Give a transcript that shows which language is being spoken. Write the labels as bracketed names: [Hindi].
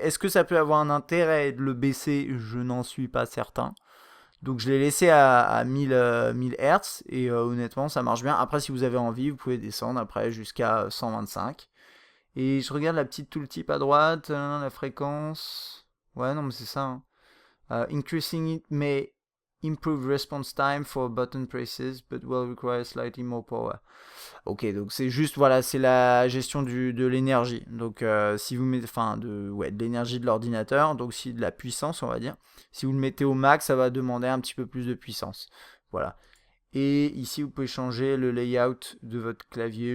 [French] Est-ce que ça peut avoir un intérêt de le baisser? Je n'en suis pas certain. Donc je l'ai laissé à 1000 Hz et honnêtement ça marche bien. Après si vous avez envie vous pouvez descendre après jusqu'à 125. Et je regarde la petite tooltip à droite, la fréquence. Ouais non mais c'est ça. [English] Increasing it may improve response time for button presses, but will require slightly more power. [French] Ok, donc c'est juste, voilà, c'est la gestion de l'énergie. Donc si vous mettez, de l'énergie de l'ordinateur, donc si de la puissance, on va dire. Si vous le mettez au max, ça va demander un petit peu plus de puissance. Voilà. Et ici, vous pouvez changer le layout de votre clavier.